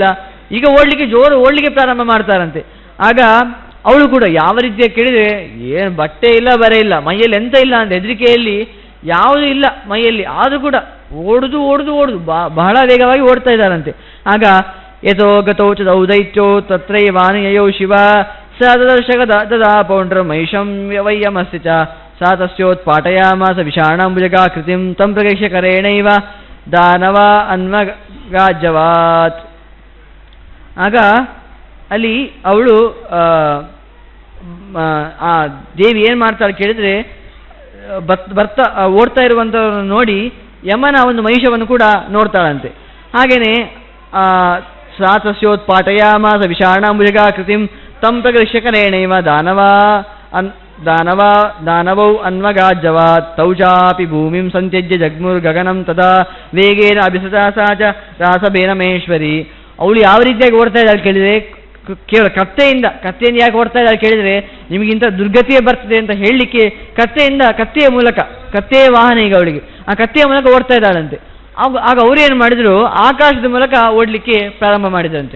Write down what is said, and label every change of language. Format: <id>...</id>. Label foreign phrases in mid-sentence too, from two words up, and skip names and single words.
<kn>ಈಗ ಓಡ್ಲಿಕ್ಕೆ ಪ್ರಾರಂಭ ಮಾಡ್ತಾರಂತೆ. ಆಗ ಅವಳು ಕೂಡ ಯಾವ ರೀತಿಯ ಕೇಳಿದರೆ, ಏನು ಬಟ್ಟೆ ಇಲ್ಲ ಬರೆ ಇಲ್ಲ, ಮೈಯಲ್ಲಿ ಎಂತ ಇಲ್ಲ ಅಂತ ಹೆದರಿಕೆಯಲ್ಲಿ ಯಾವುದೂ ಇಲ್ಲ ಮೈಯಲ್ಲಿ, ಆದರೂ ಕೂಡ ಓಡುದು ಬಹಳ ವೇಗವಾಗಿ ಓಡ್ತಾ ಇದ್ದಾರಂತೆ.</kn> <sa>ಆಗ ಯಥೋ ಗತೌ ಚ ದೈತ್ಯೋ ತತ್ರೈವಾನುಯಯೌ ಶಿವ ಸ ದದರ್ಶಕ ದದಾ ಪೌಂಡ್ರ ಮಹಿಷಂ ವಯ್ಯಮಸ್ತಿ ಚ ಸಾ ತಸ್ಯೋತ್ಪಾಟಯಾಮಾಸ ವಿಷಾಣಾಂಬುಜಗಾಕೃತಿಂ ತಂ ಪ್ರವೇಶ್ಯ ಕರೇಣೈವ ದಾನವ ಅನ್ವಗಾಜ್ಯವಾತ್.</sa> <kn>ಆಗ ಅಲ್ಲಿ ಅವಳು ಆ ದೇವಿ ಏನು ಮಾಡ್ತಾಳೆ ಕೇಳಿದರೆ, ಬರ್ತಾ ಓಡ್ತಾ ಇರುವಂಥವ್ರನ್ನು ನೋಡಿ ಯಮನ ಒಂದು ಮಹಿಷವನ್ನು ಕೂಡ ನೋಡ್ತಾಳಂತೆ.</kn> <sa>ಹಾಗೆಯೇ ಸಾತಸ್ಯೋತ್ಪಾಟಯಾಮಾಸ ವಿಷಾಣಾಂಬುಜಗಾಕೃತಿಂ ತಂ ಪ್ರಗೃಶ್ಯ ಕರೇಣೈವ ದಾನವೌ ಅನ್ವಗಾಜ್ಯವಾತ್ ತೌ ಚಾಪಿ ಭೂಮಿಂ ಸಂತ್ಯಜ್ಯ ಜಗ್ಮುರ್ಗಗನಂ ತದಾ ವೇಗೇನ ಅಭಿಸತಾ ಸಾ ಚ ರಾಸಬೇನ ಮಹೇಶ್ವರಿ.</sa> <kn>ಅವಳು ಯಾವ ರೀತಿಯಾಗಿ ಓಡ್ತಾ ಇದ್ದಾಳೆ ಕೇಳಿದರೆ, ಕೇವಲ ಕತ್ತೆಯಿಂದ ಯಾಕೆ ಓಡ್ತಾ ಇದ್ದಾಳೆ ಕೇಳಿದರೆ, ನಿಮಗಿಂತ ದುರ್ಗತಿಯೇ ಬರ್ತದೆ ಅಂತ ಹೇಳಲಿಕ್ಕೆ ಕತ್ತೆಯ ಮೂಲಕ, ಕತ್ತೆಯ ವಾಹನ ಈಗ ಅವಳಿಗೆ, ಆ ಕತ್ತೆಯ ಮೂಲಕ ಓಡ್ತಾ ಇದ್ದಾಳಂತೆ. ಆಗ ಅವರೇನು ಮಾಡಿದ್ರು, ಆಕಾಶದ ಮೂಲಕ ಓಡಲಿಕ್ಕೆ ಪ್ರಾರಂಭ ಮಾಡಿದ್ರಂತೆ.</kn>